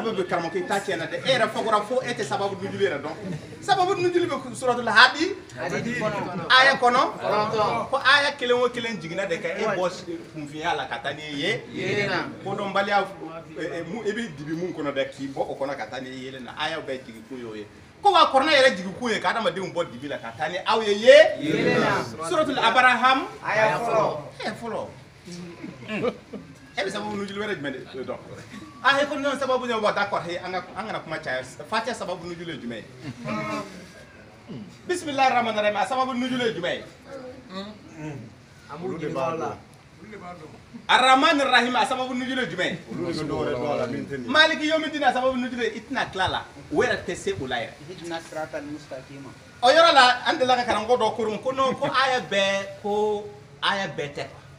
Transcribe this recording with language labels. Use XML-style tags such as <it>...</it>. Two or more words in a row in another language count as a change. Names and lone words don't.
<bm>sababu karamɔgɔ i t'a tiɲɛ na dɛ e yɛrɛ fɔra fo e tɛ sababu nujulu yɛrɛ dɔn sababu nujulu bɛ suratul Hadi aya kɔnɔ ko aya 1 o 1 jiginna de ka e bɔ kunfinya la ka taa n'i ye ko dɔnbaliya i bɛ dibi mun kɔnɔ dɛ k'i bɔ o kɔnɔ ka taa n'i ye yeelen na aya bɛɛ jigin kun y'o ye ko wa kɔrɔna yɛrɛ jigin kun ye ka adamadenw bɔ dibi la ka taa ni aw ye yeelen na suratul Abraham aya fɔlɔ e bɛ sababu nujulu wɛrɛ jumɛn de dɔn he ko non sababu ɲɛ wa d'accord he an kana kuma caya Fatiha sababu nujulu ye jumɛn ye</bm> <ar>بسم الله الرحمن الرحيم</ar> <bm>a sababu nujulu ye jumɛn ye</bm> <ar>الرحمن الرحيم</ar> <bm>a sababu nujulu ye jumɛn ye</bm> <ar>مالك يوم الدين</ar> <bm>a sababu nujulu ye i tɛna tila la o yɛrɛ tɛ se o la yɛrɛ o yɔrɔ la an delila ka karamɔgɔ dɔ korun ko non ko aya bɛɛ tɛ</bm>